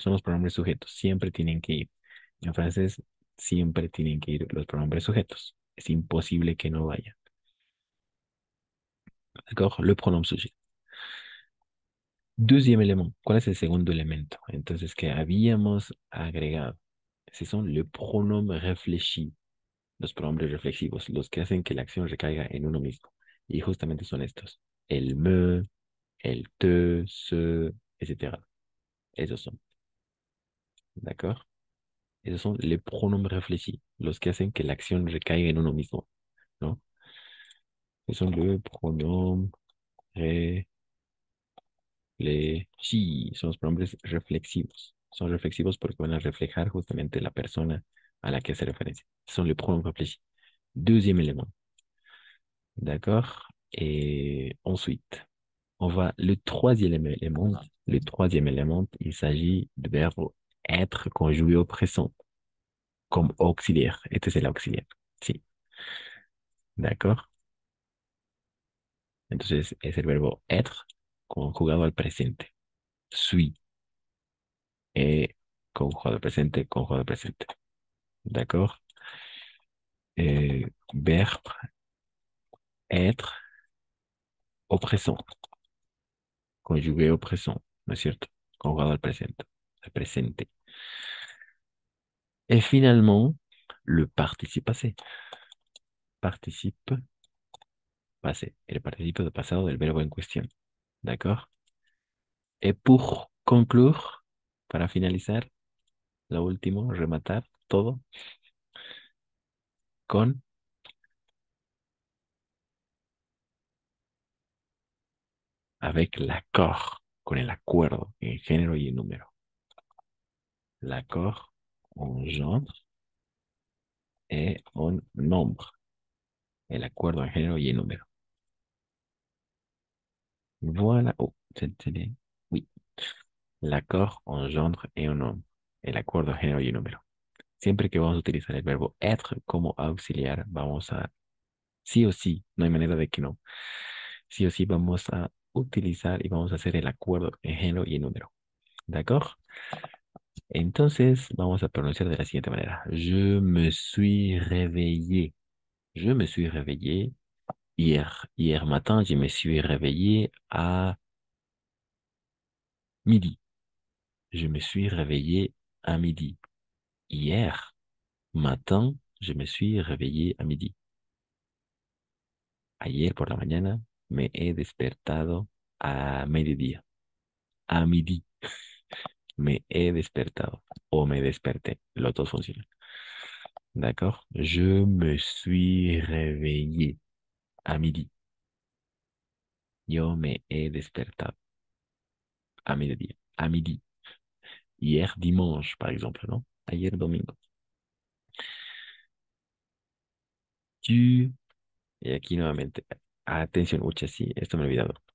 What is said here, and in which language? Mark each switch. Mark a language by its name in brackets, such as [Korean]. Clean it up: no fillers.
[Spanish] Son los pronombres sujetos. Siempre tienen que ir. En francés, siempre tienen que ir los pronombres sujetos. Es imposible que no vaya. ¿De acuerdo? [French] Le pronom sujet. Deuxième élément. [Spanish] ¿Cuál es el segundo elemento? Entonces, que habíamos agregado. [French] Ce sont le pronom réfléchi. [Spanish] Los pronombres reflexivos, los que hacen que la acción recaiga en uno mismo. Y justamente son estos. El me, el te, se, etc. Esos son. ¿De acuerdo? Esos son [French] les pronoms réfléchis, [Spanish] los que hacen que la acción recaiga en uno mismo, ¿no? Esos son [French] le pronom réfléchi, [Spanish] son los pronombres reflexivos. Son reflexivos porque van a reflejar justamente la persona a la que hace referencia. [French] Son les pronoms réfléchis. Deuxième élément. D'accord? Et ensuite, On va, le troisième élément, il s'agit du verbe être conjugué au présent, comme auxiliaire. [Spanish] Este es el auxiliar. Sí, ¿de acuerdo? Entonces es el verbo être conjugado al presente. [French] Suis. [Spanish] Conjugado al presente, conjugado al presente. ¿De acuerdo? [French] Verbe être au présent. Conjugué au présent, [Spanish] ¿no es cierto? Conjugado al presente. Al presente. [French] Et finalement, le participe passé. Participe passé. [Spanish] El participe de pasado del verbo en cuestión. ¿De acuerdo? [French] Et pour conclure, [Spanish] para finalizar, lo último, rematar todo con [French] avec l'accord, [Spanish] con el acuerdo en género y en número. [French] L'accord en genre et en nombre. [Spanish] El acuerdo en género y en número. [French] Voilà. Oh, oui. L'accord en genre et en nombre. [Spanish] El acuerdo en género y en número. Siempre que vamos a utilizar el verbo être como auxiliar, vamos a, sí o sí, no hay manera de que no. Sí o sí vamos a utilizar y vamos a hacer el acuerdo en género y en número. ¿De acuerdo? Entonces, vamos a pronunciar de la siguiente manera. [French] Je me suis réveillé. Je me suis réveillé hier. Hier matin, je me suis réveillé à midi. Je me suis réveillé à midi. Hier matin, je me suis réveillé à midi. [Spanish] Ayer por la mañana me he despertado a mediodía. A midi. Me he despertado o me desperté. Los dos funcionan. D'accord? [French] Je me suis réveillé à midi. [Spanish] Yo me he despertado a mediodía. A midi. [French] Hier dimanche, par exemple, ¿no? [Spanish] Ayer domingo. Tu, y aquí nuevamente, atención, ucha, sí, esto me he olvidado.